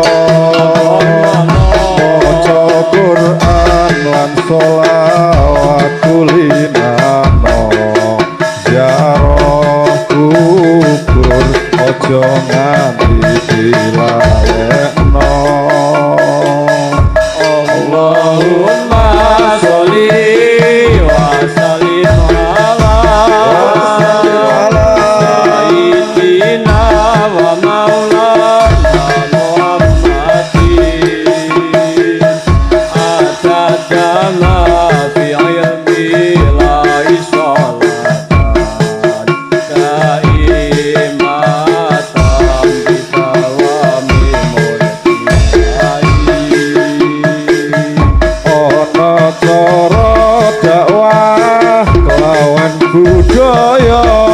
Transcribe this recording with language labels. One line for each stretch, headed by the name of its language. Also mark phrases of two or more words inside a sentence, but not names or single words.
Javanese: maca Quran lan sholawat kulinano ziarah kubur aja nganti dilalekno.
Arabic: اللهم صل وسلم على سيدنا ومولانا محمد عدد ما في علم الله صلاة دائمة بدوام ملك
Javanese: ana cara dakwah kelawan budaya